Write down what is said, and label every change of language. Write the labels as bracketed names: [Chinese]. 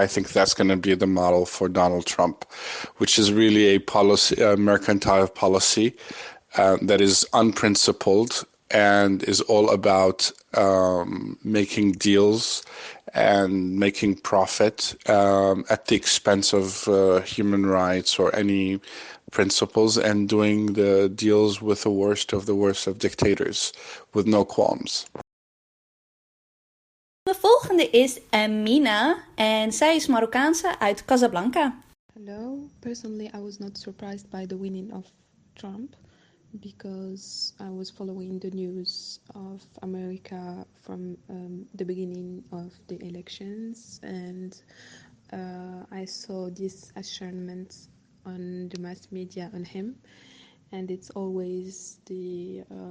[English] I think that's going to be the model for Donald Trump, which is really a mercantile policy that is unprincipled and is all about making deals and making profit at the expense of human rights or any principles, and doing the deals with the worst of dictators with no qualms. [Dutch] De volgende is Amina en zij is Marokkaanse uit Casablanca. [English] Hello. Personally, I was not surprised by the winning of Trump because I was following the news of America from the beginning of the elections, and I saw this assurance on the mass media on him, and it's always the